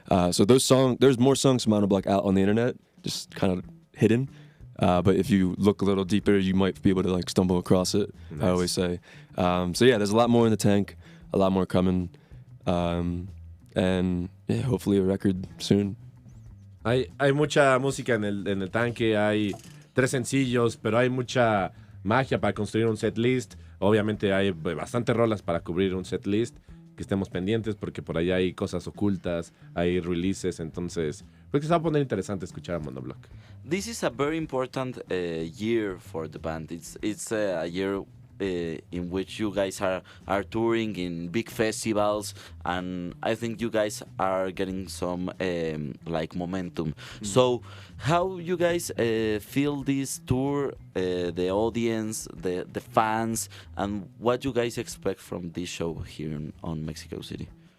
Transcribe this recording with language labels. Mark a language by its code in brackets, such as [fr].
[en] So there's more songs from Monobloc out on the internet, just kind of hidden. But if you look a little deeper, you might be able to like stumble across it. Nice. I always say. So yeah, there's a lot more in the tank, a lot more coming, and yeah, hopefully a record soon. [es] Hay mucha música en el tanque, hay 3 sencillos, pero hay mucha magia para construir un set list. Obviamente hay bastante rolas para cubrir un set list, que estemos pendientes porque por allá hay cosas ocultas, hay releases, entonces pues que se va a poner interesante escuchar a Monobloc. [en] This is a very important year for the band. It's a year in which you guys are touring in big festivals, and I think you guys are getting some like momentum. So how you guys feel this tour, the audience, the fans, and what you guys expect from this show here on Mexico City?